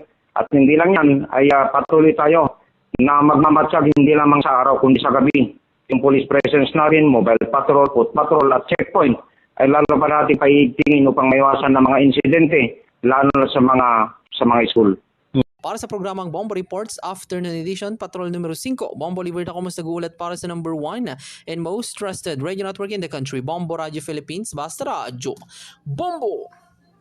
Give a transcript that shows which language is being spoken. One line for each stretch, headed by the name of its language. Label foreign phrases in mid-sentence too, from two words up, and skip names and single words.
Filipino: At hindi lang yan, ay patuloy tayo na magmamatsag hindi lamang sa araw kundi sa gabi. Yung
English: police presence
Filipino: na rin,
English: mobile patrol, foot patrol
Filipino: at checkpoint ay lalo pa natin paiigtingin upang maiwasan ng mga insidente lalo na sa mga school. Para sa programang Bombo Reports Afternoon Edition, Patrol numero 5, Bombo Oliver Tacomos nag-uulat para sa
English: number 1 and most trusted radio network in the country,
Filipino: Bombo Radio Philippines, Basta Radio. Bombo!